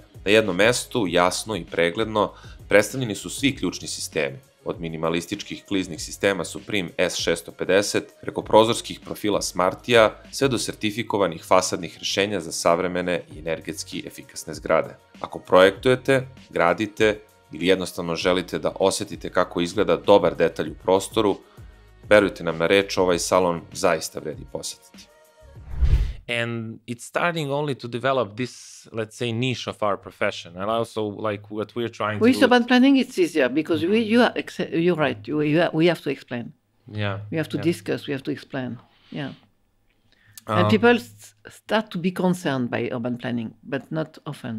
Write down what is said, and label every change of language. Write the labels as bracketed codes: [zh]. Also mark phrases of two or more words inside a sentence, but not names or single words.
[sr] Na jednom mestu, jasno i pregledno, predstavljeni su svi ključni sistemi, od minimalističkih kliznih sistema Supreme S650, preko prozorskih profila Smartija, sve do sertifikovanih fasadnih rešenja za savremene i energetski efikasne zgrade. Ako projektujete, gradite ili jednostavno želite da osetite kako izgleda dobar detalj u prostoru, verujte nam na reč, ovaj salon zaista vredi posetiti. [en] And it's starting only to develop this, let's say, niche of our profession. And also, like what we're trying to do. With urban planning, it's easier because you're right. We have to explain. Yeah. We have to discuss. We have to explain. Yeah. And people start to be concerned by urban planning, but not often.